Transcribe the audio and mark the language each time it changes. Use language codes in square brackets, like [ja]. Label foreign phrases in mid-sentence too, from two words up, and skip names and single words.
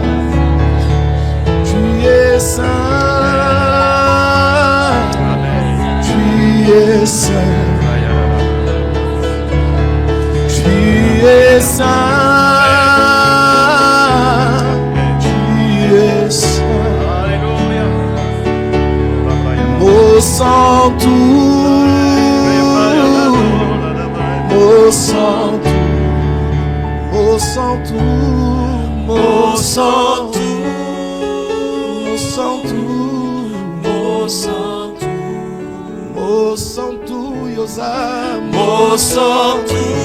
[fr] Tu es saint. es saint. Tu es saint. Tu es saint. [pt] Ô santo, ô santo, ô santo, ô santo, ô santo, ô santo, ô santo, Yosam, ô santo,